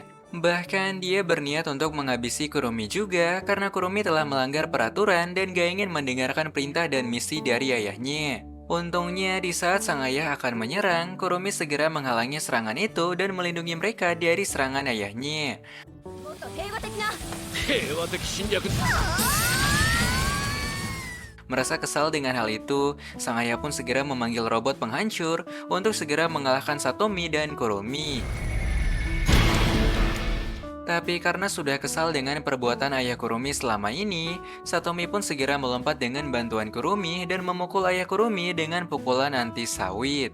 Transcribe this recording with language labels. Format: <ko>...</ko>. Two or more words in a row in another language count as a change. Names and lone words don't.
<id>Bahkan dia berniat untuk menghabisi Kurumi juga karena Kurumi telah melanggar peraturan dan gak ingin mendengarkan perintah dan misi dari ayahnya. Untungnya di saat sang ayah akan menyerang, Kurumi segera menghalangi serangan itu dan melindungi mereka dari serangan ayahnya.</id> <ja>もっと平和的な。平和的侵略</ja> <id>Merasa kesal dengan hal itu, sang ayah pun segera memanggil robot penghancur untuk segera mengalahkan Satomi dan Kurumi. Tapi karena sudah kesal dengan perbuatan ayah Kurumi selama ini, Satomi pun segera melompat dengan bantuan Kurumi dan memukul ayah Kurumi dengan pukulan anti sawit.</id>